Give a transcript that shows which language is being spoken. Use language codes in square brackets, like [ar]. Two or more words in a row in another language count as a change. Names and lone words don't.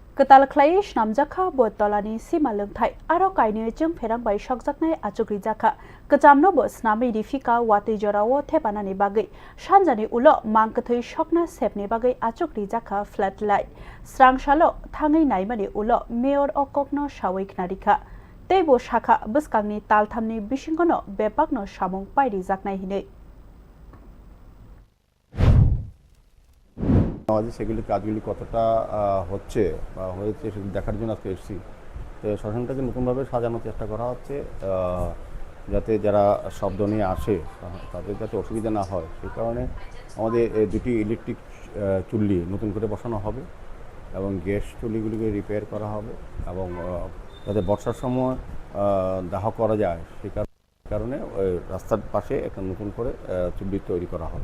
[trp] talklai namjakha botolani simalungthai aro kaini chung pherangbai sokjaknai achukri jakha kecamno bo snami difika wati jorao thepanani bagai sanjani ulo mangkathoi sokna sepni bagai achukri jakha [en] flat light [trp] srangsalo thangai naimani ulo mayor okokno sawai knarikha teibo shakha buskangni talthamni bisingono bepakno samung pairi jaknai hinei [bn] আমাদের সেগুলি কাজগুলি কতটা হচ্ছে বা হয়েছে সেগুলি দেখার জন্য আজকে এসেছি। তো শ্মশানটাকে নতুনভাবে সাজানোর চেষ্টা করা হচ্ছে যাতে যারা শব্দ নিয়ে আসে তাদের যাতে অসুবিধা না হয় সেই কারণে আমাদের দুটি ইলেকট্রিক চুল্লি নতুন করে বসানো হবে এবং গ্যাস চুল্লিগুলিকে রিপেয়ার করা হবে এবং যাতে বর্ষার সময় দাহ করা যায় সেই কারণে রাস্তার পাশে একটা নতুন করে চুল্লি তৈরি করা হবে।